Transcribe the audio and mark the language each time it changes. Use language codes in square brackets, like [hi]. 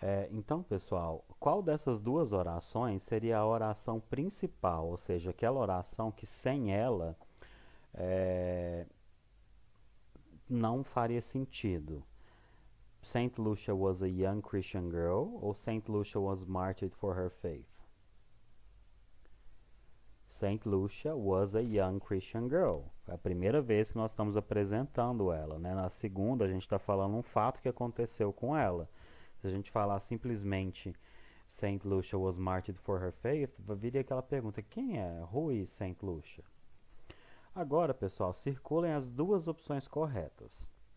[pt] Então, pessoal, qual dessas 2 orações seria a oração principal, ou seja, aquela oração que sem ela não faria sentido? [en] Saint Lucia was a young Christian girl ou Saint Lucia was martyred for her faith? Saint Lucia was a young Christian girl. [pt] É a primeira vez que nós estamos apresentando ela, né? Na segunda, a gente está falando um fato que aconteceu com ela. Se a gente falar simplesmente [en] Saint Lucia was martyred for her faith, [pt] viria aquela pergunta: quem é? [en] Who is Saint Lucia? [pt] Agora, pessoal, circulem as 2 opções corretas.